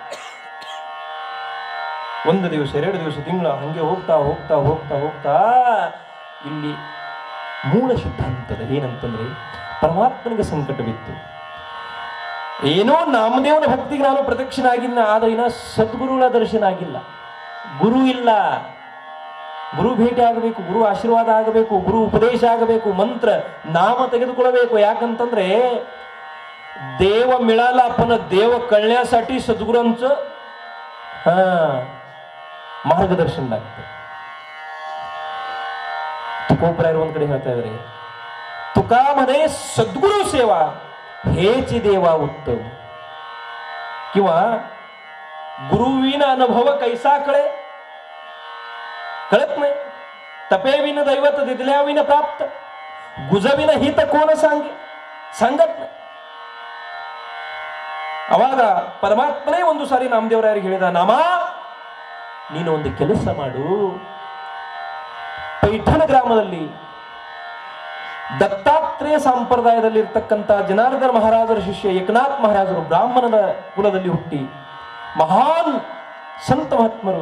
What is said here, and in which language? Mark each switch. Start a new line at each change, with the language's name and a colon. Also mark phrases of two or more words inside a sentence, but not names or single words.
Kannada: 1 ದಿವಸ 2 ದಿವಸ ತಿಂಗಳ ಹಂಗೆ ಹೋಗ್ತಾ ಹೋಗ್ತಾ ಹೋಗ್ತಾ ಹೋಗ್ತಾ ಇಲ್ಲಿ ಮೂಲ ಸಿದ್ಧಾಂತದ ಏನಂತಂದ್ರೆ, ಪರಮಾತ್ಮನಿಗೆ ಸಂಕಟ ಬಿತ್ತು. ಏನೋ ನಾಮದೇವನ ಭಕ್ತಿಗೆ ನಾನು ಪ್ರದಕ್ಷಿಣಾಗಿಲ್ಲ, ಆದರೆ ಇನ್ನ ಸದ್ಗುರುಗಳ ದರ್ಶನ ಆಗಿಲ್ಲ. ಗುರು ಇಲ್ಲ, ಗುರು ಭೇಟಿ ಆಗಬೇಕು, ಗುರು ಆಶೀರ್ವಾದ ಆಗಬೇಕು, ಗುರು ಉಪದೇಶ ಆಗಬೇಕು, ಮಂತ್ರ ನಾಮ ತೆಗೆದುಕೊಳ್ಳಬೇಕು.
Marathi: ಯಾಕಂತಂದ್ರೆ देव मिळाला पण देव कळण्यासाठी सद्गुरूंचं मार्गदर्शन लागतं.
Kannada: तुकोबरायर ಒಂದ್ ಕಡೆ ಹೇಳ್ತಾ ಇದ್ದಾರೆ,
Marathi: तुका म्हणे सद्गुरु सेवा हेच देवा उत्तम. किंवा गुरुविन अनुभव कैसा कळे, कळत नाही. तपेविन दैवत दिदल्याविन प्राप्त, गुजविन हित कोण सांगे, सांगत नाही.
Kannada: ಅವಾಗ ಪರಮಾತ್ಮನೇ ಒಂದು ಸಾರಿ ನಾಮದೇವರಾಯರಿಗೆ ಹೇಳಿದ, ನಾಮ ನೀನು ಒಂದು ಕೆಲಸ ಮಾಡು, ಪೈಠಣ ಗ್ರಾಮದಲ್ಲಿ ದತ್ತಾತ್ರೇಯ ಸಂಪ್ರದಾಯದಲ್ಲಿ ಇರ್ತಕ್ಕಂಥ ಜನಾರ್ದನ ಮಹಾರಾಜರ ಶಿಷ್ಯ ಏಕನಾಥ್ ಮಹಾರಾಜರು ಬ್ರಾಹ್ಮಣನ ಕುಲದಲ್ಲಿ ಹುಟ್ಟಿ ಮಹಾನ್ ಸಂತ ಮಹಾತ್ಮರು.